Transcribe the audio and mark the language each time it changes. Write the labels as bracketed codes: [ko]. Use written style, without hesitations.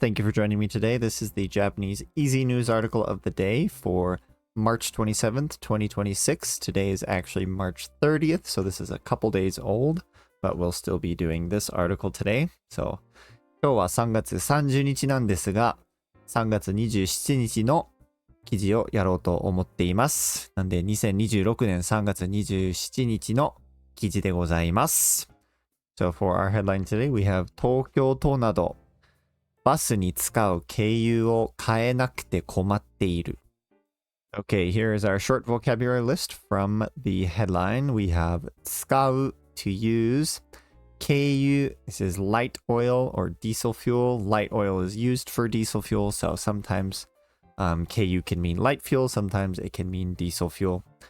[en] Thank you for joining me today. This is the Japanese Easy News article of the day for March 27th, 2026. Today is actually March 30th, so this is a couple days old, but we'll still be doing this article today. [ja] So, 今日は3月30日なんですが、3月27日の記事をやろうと思っています。なんで2026年3月27日の記事でございます。 [en] So for our headline today, we have [ja] 東京都などバスに使う経由を変えなくて困っている。 [en] Okay, here is our short vocabulary list from the headline. We have 使う to use, 経由, this is light oil or diesel fuel. Light oil is used for diesel fuel, so sometimes KU can mean light fuel, sometimes it can mean diesel fuel.